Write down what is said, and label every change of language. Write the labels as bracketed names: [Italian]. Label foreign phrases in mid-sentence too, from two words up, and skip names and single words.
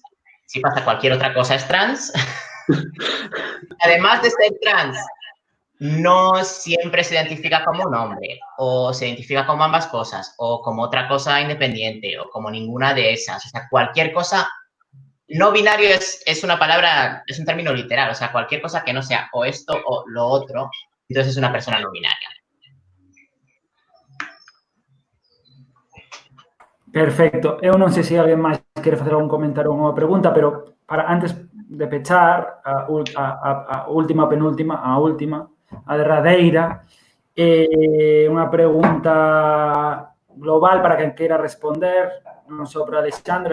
[Spanish] Si pasa cualquier otra cosa es trans. Además de ser trans, no siempre se identifica como un hombre, o se identifica como ambas cosas, o como otra cosa independiente, o como ninguna de esas. O sea, cualquier cosa, no binario es una palabra, es un término literal, o sea, cualquier cosa que no sea o esto o lo otro, entonces es una persona no binaria. Perfecto. [Galician] Eu non sei se alguén máis quere facer algún comentario ou unha pregunta, pero para antes de pechar a última, penúltima, a derradeira, unha pregunta global para quen queira responder, non só para Alexandre.